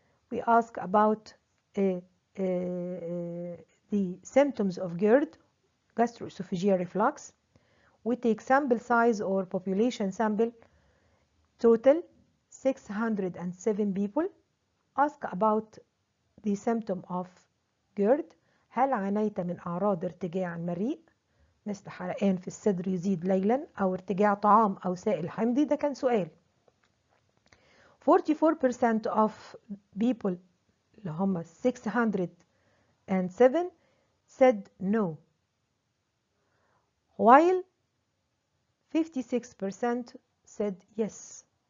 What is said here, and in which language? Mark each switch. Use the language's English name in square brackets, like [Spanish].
[English] We ask about the symptoms of GERD, gastroesophageal reflux. We take sample size or population sample, total 607 people. Ask about the symptom of GERD. [Arabic] هل عانيت من أعراض ارتجاع المريء مثل حرقان في الصدر يزيد ليلا أو ارتجاع طعام أو سائل حمضي؟ ده كان سؤال. [English] 44% of people [Arabic] اللي هم [English] 607 said no, while 56% said yes.